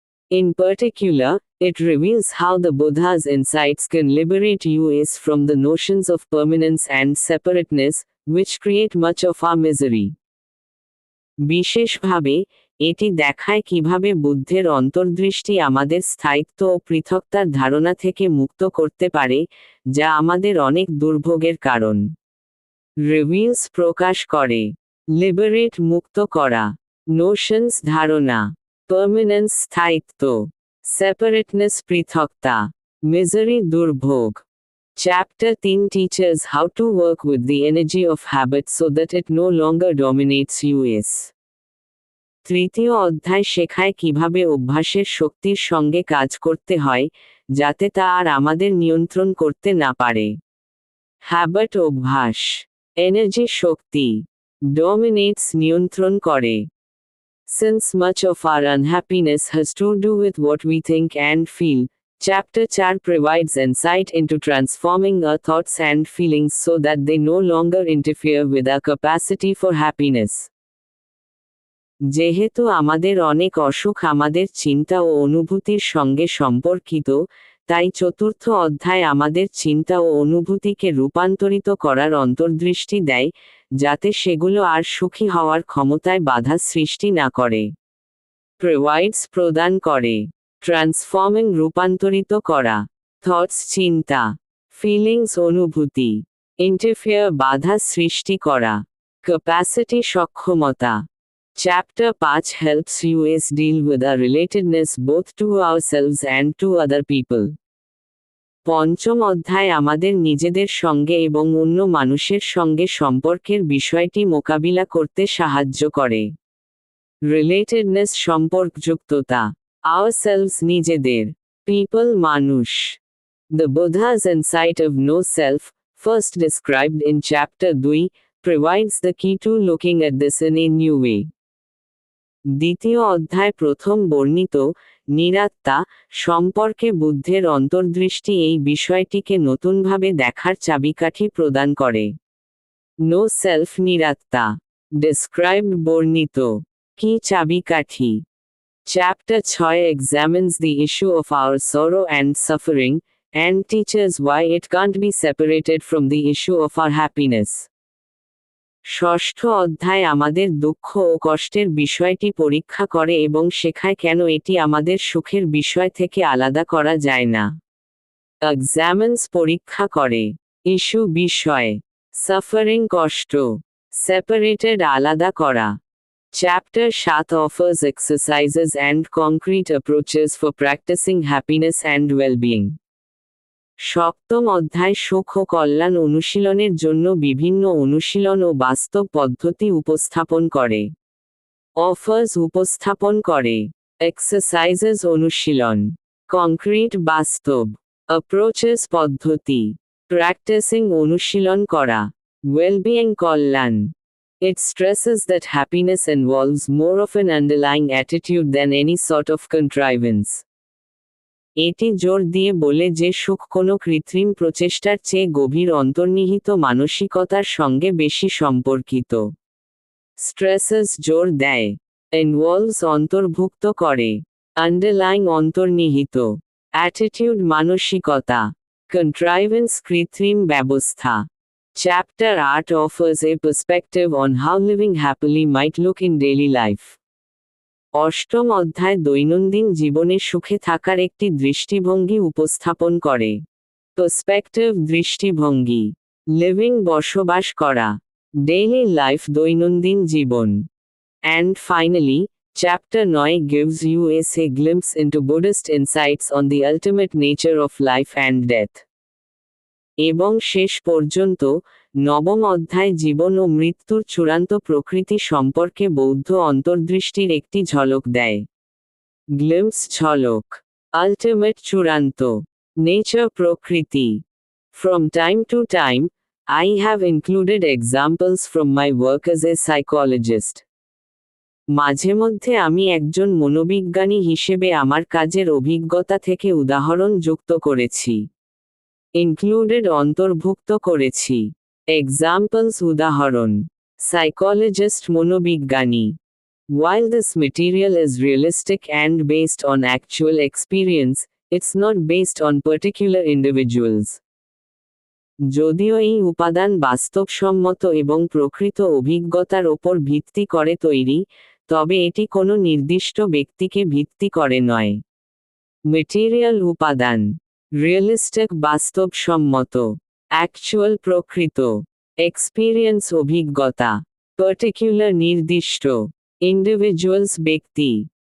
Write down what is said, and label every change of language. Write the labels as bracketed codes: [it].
[en] In particular, it reveals how the Buddha's insights can liberate us from the notions of permanence and separateness, which create much of our misery. [bn] বিশেষভাবে, এটি দেখায় কিভাবে বুদ্ধের অন্তর্দৃষ্টি আমাদের স্থায়িত্ব ও পৃথকতার ধারণা থেকে মুক্ত করতে পারে, যা আমাদের অনেক দুর্ভোগের কারণ। রিভিলস প্রকাশ করে। লিবারেট মুক্ত করা। নোশনস ধারণা। পার্মানেন্স স্থায়িত্ব। সেপারেটনেস পৃথকতা। মিজারি দুর্ভোগ। [en] Chapter 3 teaches how to work with the energy of habit so that it no longer dominates us. [bn] তৃতীয় অধ্যায় শেখায় কিভাবে অভ্যাসের শক্তির সঙ্গে কাজ করতে হয়, যাতে তা আর আমাদের নিয়ন্ত্রণ করতে না পারে। হ্যাবিট অভ্যাস। এনার্জি শক্তি। ডমিনেটস নিয়ন্ত্রণ করে। [en] Since much of our unhappiness has to do with what we think and feel, Chapter 4 provides insight into transforming our thoughts and feelings so that they no longer interfere with our capacity for happiness. [bn] যেহেতু আমাদের অনেক অসুখ আমাদের চিন্তা ও অনুভূতির সঙ্গে সম্পর্কিত, তাই চতুর্থ অধ্যায় আমাদের চিন্তা ও অনুভূতিকে রূপান্তরিত করার অন্তর্দৃষ্টি দেয়, যাতে সেগুলো আর সুখী হওয়ার ক্ষমতায় বাধা সৃষ্টি না করে। প্রোভাইডস প্রদান করে। ট্রান্সফর্মিং রূপান্তরিত করা। থটস চিন্তা। ফিলিংস অনুভূতি। ইন্টারফেয়ার বাধা সৃষ্টি করা। ক্যাপাসিটি সক্ষমতা। [en] Chapter 5 helps us deal with our relatedness both to ourselves and to other people. [bn] পঞ্চম অধ্যায় আমাদের নিজেদের সঙ্গে এবং অন্য মানুষের সঙ্গে সম্পর্কের বিষয়টি মোকাবিলা করতে সাহায্য করে। রিলেটেডনেস সম্পর্কযুক্ততা। Ourselves নিজেদের। People মানুষ। [en] The Buddha's insight of no self, first described in chapter 2, provides the key to looking at this in a new way. [bn] দ্বিতীয় অধ্যায় প্রথম বর্ণিত নিরাত্মা সম্পর্কে বুদ্ধের অন্তর্দৃষ্টি এই বিষয়টিকে নতুনভাবে দেখার চাবিকাঠি প্রদান করে। নো সেলফ নিরাত্মা ডেসক্রাইবড বর্ণিত কি চাবিকাঠি? [en] Chapter 6 examines the issue of our sorrow and suffering, and teaches why it can't be separated from the issue of our happiness. [bn] ষষ্ঠ অধ্যায় আমাদের দুঃখ ও কষ্টের বিষয়টি পরীক্ষা করে এবং শেখায় কেন এটি আমাদের সুখের বিষয় থেকে আলাদা করা যায় না। এক্সামিনস পরীক্ষা করে, ইস্যু বিষয়, সাফারিং কষ্ট, সেপারেটেড আলাদা করা। [en] Chapter 7 offers exercises and concrete approaches for practicing happiness and well-being. [bn] সপ্তম অধ্যায় সুখ ও কল্যাণ অনুশীলনের জন্য বিভিন্ন অনুশীলন ও বাস্তব পদ্ধতি উপস্থাপন করে। অফার্স উপস্থাপন করে, এক্সারসাইজেস অনুশীলন, কংক্রিট বাস্তব, অ্যাপ্রোচেস পদ্ধতি, প্র্যাকটিসিং অনুশীলন করা, wellbeing Kalyan. [en] It stresses that happiness involves more of an underlying attitude than any sort of contrivance. [bn] এটি জোর দিয়ে বলে যে সুখ কোনো কৃত্রিম প্রচেষ্টার চেয়ে গভীর অন্তর্নিহিত মানসিকতার সঙ্গে বেশি সম্পর্কিত। স্ট্রেসেস জোর দেয়, ইনভলভস অন্তর্ভুক্ত করে, আন্ডারলাইং অন্তর্নিহিত, অ্যাটিটিউড মানসিকতা, কন্ট্রাইভেন্স কৃত্রিম ব্যবস্থা। [en] Chapter 8 offers a perspective on how living happily might look in daily life. [bn] অষ্টম অধ্যায় দৈনন্দিন জীবনে সুখে থাকার একটি দৃষ্টিভঙ্গি উপস্থাপন করে। পার্সপেক্টিভ দৃষ্টিভঙ্গি, লিভিং বসবাস করা, ডেইলি লাইফ দৈনন্দিন জীবন। [en] And finally, chapter 9 gives you a glimpse into Buddhist insights on the ultimate nature of life and death. [bn] এবং শেষ পর্যন্ত নবম অধ্যায় জীবন ও মৃত্যুর চূড়ান্ত প্রকৃতি সম্পর্কে বৌদ্ধ অন্তর্দৃষ্টির একটি ঝলক দেয়। গ্লিম্পস ঝলক, আল্টিমেট চূড়ান্ত, নেচার প্রকৃতি। [en] From time to time, I have included examples from my work as a psychologist. [bn] মাঝে মধ্যে আমি একজন মনোবিজ্ঞানী হিসেবে আমার কাজের অভিজ্ঞতা থেকে উদাহরণ যুক্ত করেছি। ইনক্লুডেড অন্তর্ভুক্ত করেছি। এক্সাম্পলস উদাহরণ, সাইকোলজিস্ট মনোবিজ্ঞানী। [en] While this material is realistic and based on actual experience, it's not based on particular individuals. [bn] যদিও এই উপাদান বাস্তবসম্মত এবং প্রকৃত অভিজ্ঞতার ওপর ভিত্তি করে তৈরি, তবে এটি কোনো নির্দিষ্ট ব্যক্তিকে ভিত্তি করে নয়। মেটেরিয়াল উপাদান, রিয়েলিস্টিক বাস্তবসম্মত, অ্যাকচুয়াল প্রকৃত, এক্সপিরিয়েন্স অভিজ্ঞতা, পার্টিকুলার নির্দিষ্ট, ইন্ডিভিজুয়ালস ব্যক্তি।